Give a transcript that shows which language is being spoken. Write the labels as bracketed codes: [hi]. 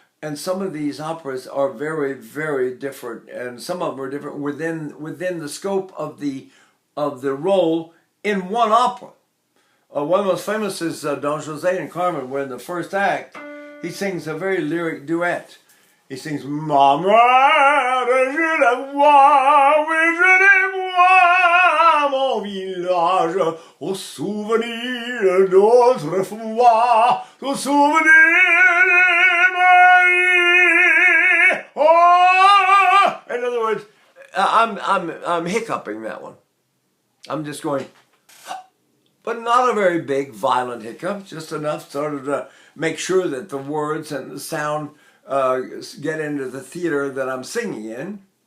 [en] And some of these operas are very, very different, and some of them are different within the scope of the role in one opera. One of the most famous is Don José and Carmen, where in the first act, he sings a very lyric duet. He sings, [fr] Ma mère, je la vois, oui, je la vois, mon village, au souvenir d'autrefois, au souvenir de Marie. Oh! [en] In other words, I'm hiccuping that one. I'm just going, but not a very big, violent hiccup, just enough sort of to make sure that the words and the sound get into the theater that I'm singing in.